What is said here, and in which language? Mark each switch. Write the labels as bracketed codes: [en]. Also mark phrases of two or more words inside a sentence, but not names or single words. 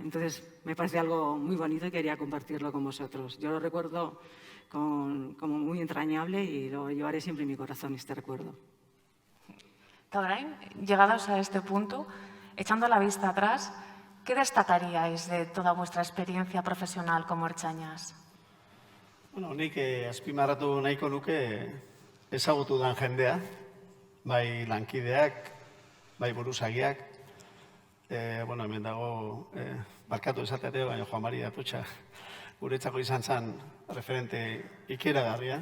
[es] Entonces, me parece algo muy bonito y quería compartirlo con vosotros. Yo lo recuerdo como muy entrañable y lo llevaré siempre en mi corazón, este recuerdo. Tabrain, llegados a este punto, echando la vista atrás, ¿qué destacaríais de toda vuestra experiencia profesional como ertzainas? [eu] Bueno, nik azpimarratu nahiko nuke ezagutu dan jendea, bai lankideak, bai buruzagiak. Bueno, hemen dago, barkatu esatere, baina Juan Mari Atutxa guretzako izan zen referente ikeragarria.